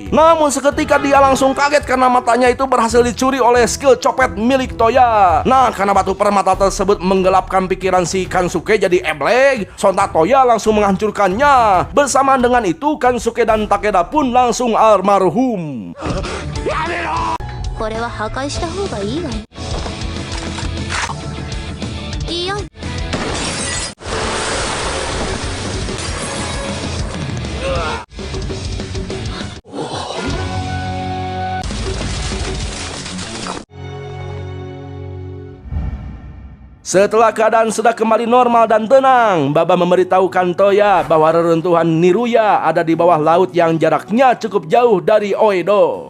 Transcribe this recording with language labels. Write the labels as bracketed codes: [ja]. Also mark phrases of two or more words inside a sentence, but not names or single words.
[id] Namun seketika dia langsung kaget karena matanya itu berhasil dicuri oleh skill copet milik Toya. Nah, karena batu permata tersebut menggelapkan pikiran si Kansuke jadi eblek, sontak Toya langsung menghancurkannya. Bersamaan dengan itu, Kansuke dan Takeda pun langsung almarhum. [ja] これは破壊した方がいいわね。いや [id] Setelah keadaan sudah kembali normal dan tenang, Baba memberitahukan Toya bahwa reruntuhan Niruya ada di bawah laut yang jaraknya cukup jauh dari Oedo.